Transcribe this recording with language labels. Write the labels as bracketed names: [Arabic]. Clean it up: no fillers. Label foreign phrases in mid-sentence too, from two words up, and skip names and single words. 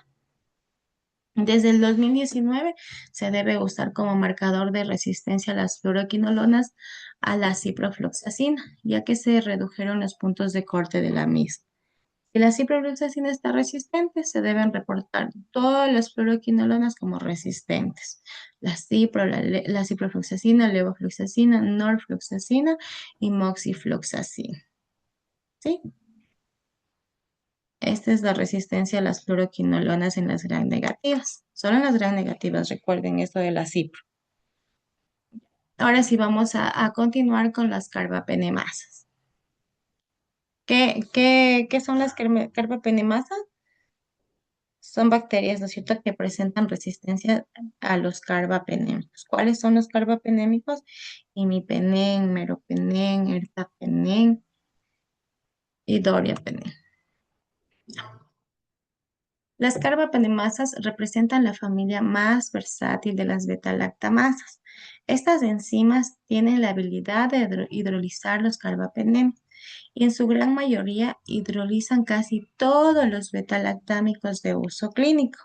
[Spanish] Desde el 2019 se debe usar como marcador de resistencia a las fluoroquinolonas a la ciprofloxacina, ya que se redujeron los puntos de corte de la misma. Si la ciprofloxacina está resistente, se deben reportar todas las fluoroquinolonas como resistentes. La ciprofloxacina, levofloxacina, norfloxacina y moxifloxacina. ¿Sí? Esta es la resistencia a las fluoroquinolonas en las gram negativas. Solo en las gram negativas, recuerden esto de la cipro. Ahora sí vamos a continuar con las carbapenemasas. ¿Qué son las carbapenemasas? Son bacterias, ¿no es cierto?, que presentan resistencia a los carbapenémicos. ¿Cuáles son los carbapenémicos? Imipenem, meropenem, ertapenem y doriapenem. Las carbapenemasas representan la familia más versátil de las beta-lactamasas. Estas enzimas tienen la habilidad de hidrolizar los carbapenem y en su gran mayoría hidrolizan casi todos los beta-lactámicos de uso clínico.